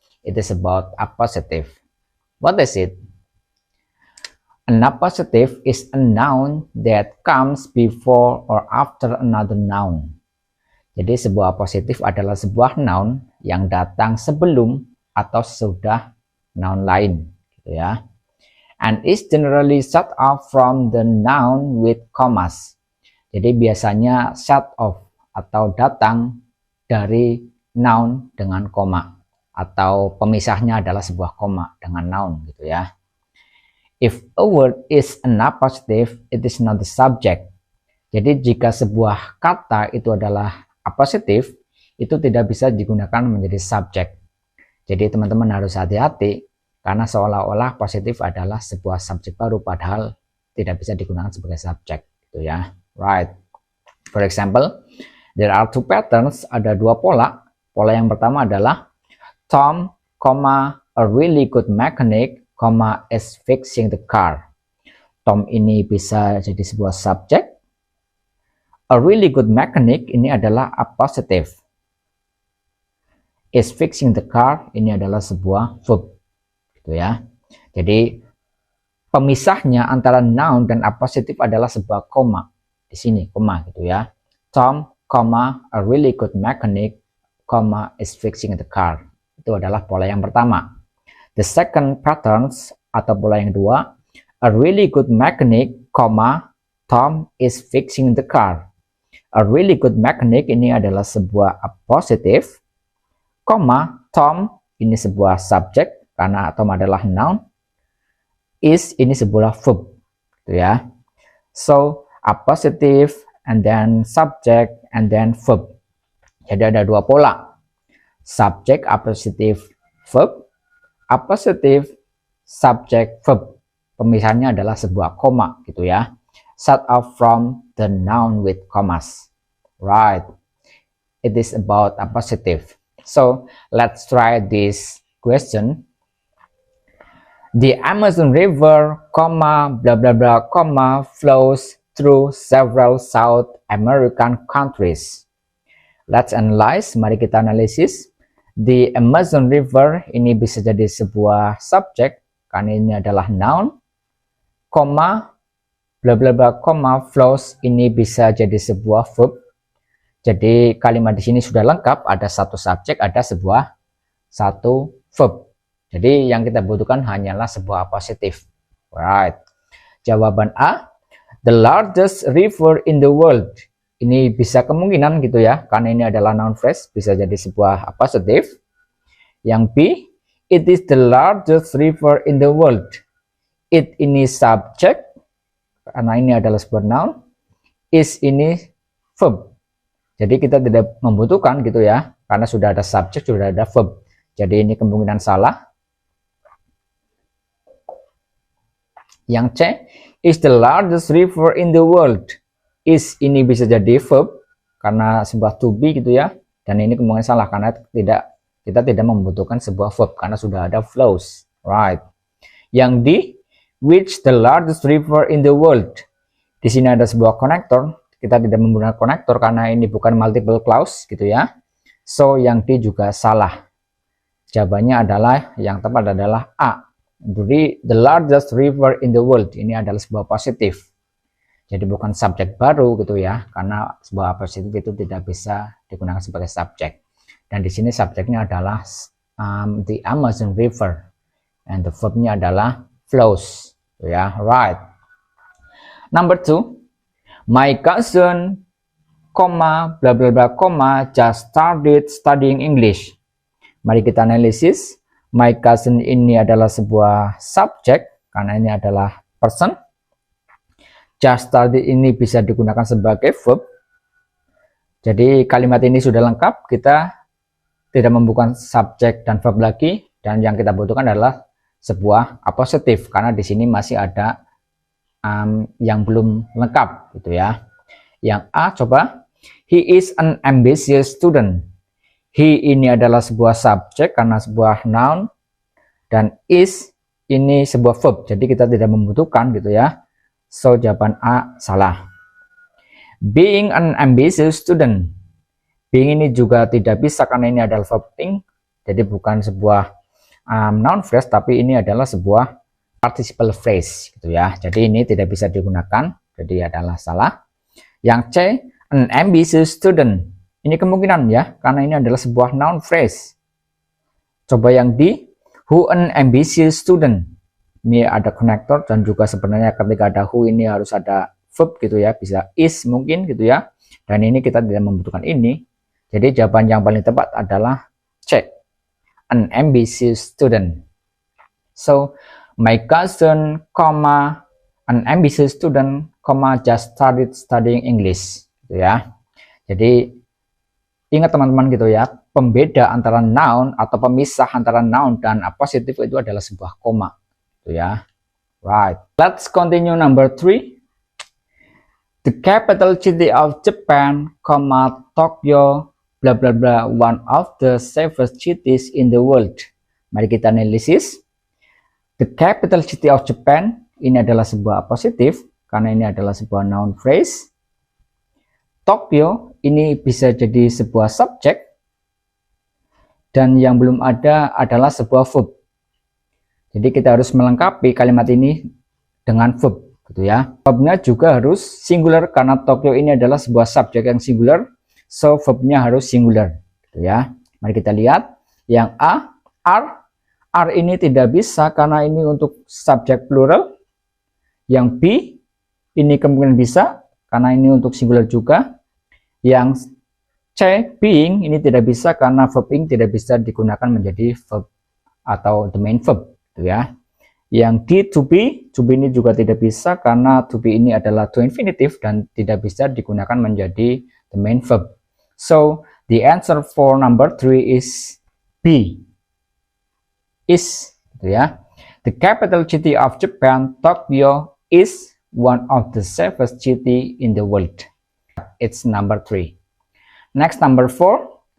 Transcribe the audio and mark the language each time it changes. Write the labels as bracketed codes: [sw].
[en] It is about appositive. What is it? An appositive is a noun that comes before or after another noun. [id] Jadi sebuah appositif adalah sebuah noun yang datang sebelum atau sesudah noun lain, gitu ya. [en] And is generally set off from the noun with commas. [id] Jadi biasanya set off atau datang dari noun dengan koma, atau pemisahnya adalah sebuah koma dengan noun, gitu ya. [en] If a word is an appositive, it is not the subject. [id] Jadi jika sebuah kata itu adalah appositif, itu tidak bisa digunakan menjadi subjek. Jadi teman-teman harus hati-hati karena seolah-olah positif adalah sebuah subjek baru padahal tidak bisa digunakan sebagai subjek, gitu ya. [en] Right. For example, there are two patterns, [id] ada dua pola. Pola yang pertama adalah [en] Tom, a really good mechanic, is fixing the car. [id] Tom ini bisa jadi sebuah subjek. [en] A really good mechanic [id] ini adalah appositive. [en] Is fixing the car [id] ini adalah sebuah verb, gitu ya. Jadi pemisahnya antara noun dan appositive adalah sebuah koma. Di sini koma, gitu ya. [en] Tom, a really good mechanic, is fixing the car. [id] Itu adalah pola yang pertama. [en] The second patterns [id] atau pola yang kedua, [en] a really good mechanic, Tom is fixing the car. A really good mechanic [id] ini adalah sebuah appositive, Tom ini sebuah subjek karena Tom adalah noun, is ini sebuah verb, gitu ya. [en] So appositive and then subject and then verb. [id] Jadi ada dua pola, subject appositive verb, appositive subject verb. Pemisahnya adalah sebuah koma, gitu ya. [en] Set off from the noun with commas. Right. It is about appositive. So let's try this question. The Amazon River, blah blah blah, flows through several South American countries. Let's analyze. [id] Mari kita analisis. [en] The Amazon River [id] ini bisa jadi sebuah subjek karena ini adalah noun, blah blah blah, flows ini bisa jadi sebuah verb. Jadi kalimat di sini sudah lengkap, ada satu subjek, ada satu verb. Jadi yang kita butuhkan hanyalah sebuah appositif. Right. Jawaban A, [en] the largest river in the world. [id] Ini bisa kemungkinan, gitu ya, karena ini adalah noun phrase, bisa jadi sebuah appositif. Yang B, [en] it is the largest river in the world. [id] It ini subjek karena ini adalah sebuah noun, is ini verb. Jadi kita tidak membutuhkan, gitu ya, karena sudah ada subjek, sudah ada verb. Jadi ini kemungkinan salah. Yang C, [en] is the largest river in the world. [id] Is ini bisa jadi verb karena sebuah to be, gitu ya. Dan ini kemungkinan salah karena kita tidak membutuhkan sebuah verb karena sudah ada flows. [en] Right. [id] Yang D, [en] which the largest river in the world. [id] Di sini ada sebuah konektor. Kita tidak menggunakan konektor karena ini bukan multiple clause, gitu ya. So yang D juga salah. Jawabannya adalah yang tepat adalah A. [en] Jadi the largest river in the world [id] ini adalah sebuah positif. Jadi bukan subjek baru, gitu ya. Karena sebuah positif itu tidak bisa digunakan sebagai subjek. Dan di sini subjeknya adalah the Amazon River. [en] And the [id] verbnya adalah flows, ya. [en] Right. Number 2, my cousin, blah blah blah, just started studying English. [id] Mari kita analisis. My cousin ini adalah sebuah subjek karena ini adalah person. Just started ini bisa digunakan sebagai verb. Jadi kalimat ini sudah lengkap. Kita tidak membutuhkan subjek dan verb lagi. Dan yang kita butuhkan adalah sebuah appositif karena di sini masih ada yang belum lengkap, gitu ya. Yang A, coba [en] He is an ambitious student. [id] He ini adalah sebuah subjek karena sebuah noun, dan is ini sebuah verb, jadi kita tidak membutuhkan gitu ya. So jawaban A salah. [en] Being an ambitious student, [id] being ini juga tidak bisa karena ini adalah verb ing, jadi bukan sebuah noun phrase, tapi ini adalah sebuah participle phrase gitu ya. Jadi ini tidak bisa digunakan, jadi adalah salah. Yang C, [en] an ambitious student, [id] ini kemungkinan ya, karena ini adalah sebuah noun phrase. Coba yang D, [en] who an ambitious student, [id] ini ada connector, dan juga sebenarnya ketika ada who ini harus ada verb gitu ya, bisa is mungkin gitu ya, dan ini kita tidak membutuhkan ini. Jadi jawaban yang paling tepat adalah C, [en] an ambitious student. So my cousin, an ambitious student, just started studying English [id] gitu ya. Jadi ingat teman-teman gitu ya, pembeda antara noun atau pemisah antara noun dan appositive itu adalah sebuah koma gitu ya. [en] Right, let's continue number 3. The capital city of Japan, Tokyo, bla bla bla, one of the safest cities in the world. [id] Mari kita analisis. [en] The capital city of Japan, [id] ini adalah sebuah appositive karena ini adalah sebuah noun phrase. Tokyo ini bisa jadi sebuah subjek, dan yang belum ada adalah sebuah verb. Jadi kita harus melengkapi kalimat ini dengan verb gitu ya. Verbnya juga harus singular karena Tokyo ini adalah sebuah subjek yang singular, so verbnya harus singular gitu ya. Mari kita lihat yang A, are ini tidak bisa karena ini untuk subjek plural. Yang B ini kemungkinan bisa karena ini untuk singular juga. Yang C, being, ini tidak bisa karena verb ing tidak bisa digunakan menjadi verb atau the main verb gitu ya. Yang D, to be ini juga tidak bisa karena to be ini adalah to infinitive dan tidak bisa digunakan menjadi the main verb. [en] So the answer for number 3 is B, is [id] gitu ya. [en] The capital city of Japan, Tokyo, is one of the safest city in the world. It's number 3. Next, number 4.